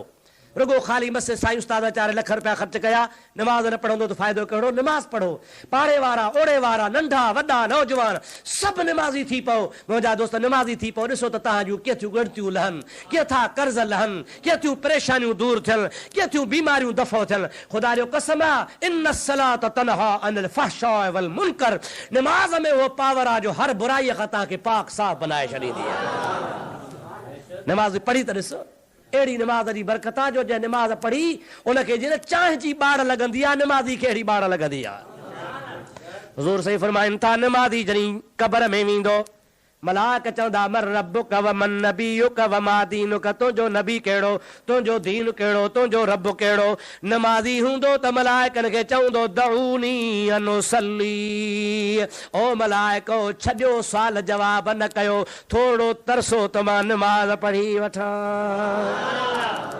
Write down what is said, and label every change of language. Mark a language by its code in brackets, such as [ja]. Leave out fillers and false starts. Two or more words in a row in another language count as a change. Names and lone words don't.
[sd] रुगो ख़ाली मस्जिद साईं उस्ताद 4 लख रुपया ख़र्च कया, नमाज़ न पढ़ंदो त फ़ाइदो कहिड़ो? नमाज़ पढ़ो। पाड़े वारा, ओड़े वारा, नंढा वॾा नौजवान सभु नमाज़ी थी पओ। मुंहिंजा दोस्त नमाज़ी थी पओ। ॾिसो त तव्हांजूं केतिरियूं ॻणतियूं लहनि, केतिरा कर्ज़ लहनि, केतिरियूं परेशानियूं दूर थियनि, केतिरियूं बीमारियूं दफ़ो थियनि। ख़ुदा जो कसम आहे, [ar] إن الصلاة تنهى عن الفحشاء والمنكر. [sd] नमाज़ में उहो पावर आहे जो हर बुराईअ खां तव्हांखे पाक साफ़ बनाए छॾींदी आहे। नमाज़ पढ़ी त ॾिसो, अहिड़ी नमाज़ जी बरकत आहे जो जंहिं नमाज़ पढ़ी उनखे जीअं चांहि जी ॿाड़ लॻंदी आहे, नमाज़ी खे अहिड़ी ॿाड़ लॻंदी आहे। हुज़ूर सही फरमाइनि था नमाज़ी जॾहिं क़ब्र में वेंदो, मलाइक चवंदा [ar] من ربك ومن نبيك وما دينك, [sd] तुंहिंजो नबी कहिड़ो, तुंहिंजो दीन कहिड़ो, तुंहिंजो रब कहिड़ो। नमाज़ी हूंदो त मलाइकनि खे चवंदो [ar] دعوني أصلي, [sd] ओ मलाइको छॾियो सुवाल जवाब न कयो, थोरो तरसो त मां नमाज़ पढ़ी वठां।